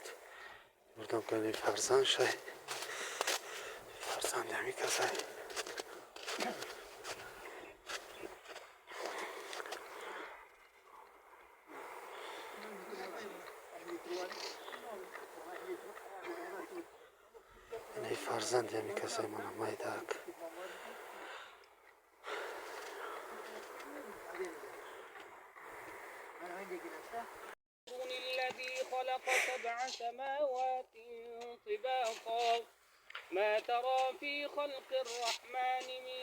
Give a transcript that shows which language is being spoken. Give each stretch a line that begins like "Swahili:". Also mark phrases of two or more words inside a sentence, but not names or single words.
Tajik: бурдам кани фарзанд шай фарзанди ҳами касай ини фарзанди ҳами касай мана майдак
Arabic: الذي خلق 7 سماوات طباقا ما ترى في خلق الرحمن من